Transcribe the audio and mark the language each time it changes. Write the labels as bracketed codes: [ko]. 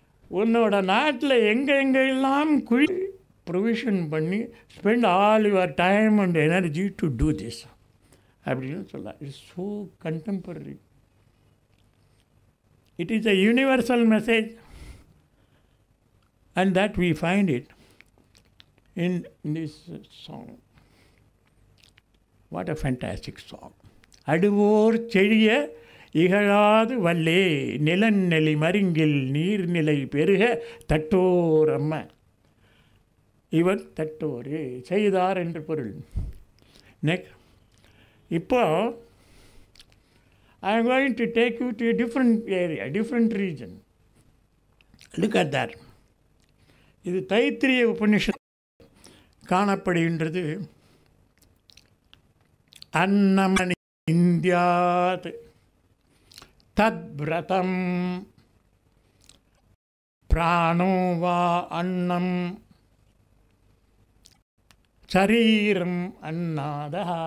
[ta] உன்னோட நாட்டில் எங்கெங்கெல்லாம் [en] provision பண்ணி spend all your time and energy to do this [ta] அப்படின்னு சொல்லலாம். [en] It's so contemporary. It is a universal message, and that we find it in this song. What a fantastic song. [ta] அடுவோர் செழிய இகழாது வல்லே, நிலநெலி மருங்கில் நீர்நிலை பெருக தட்டோரம்ம. இவர் தட்டோரு, செய்தார் என்று பொருள். [en] next, [ta] இப்போ [en] I am going to take you to a different area, different region. Look at that. [ta] இது தைத்திரிய உபநிஷத் காணப்படுகின்றது. [sa] அன்னமணி இந்தியாத் தத்வ்ரதம் பிராணோ வா அன்னம் சரீரம் அன்னாதா.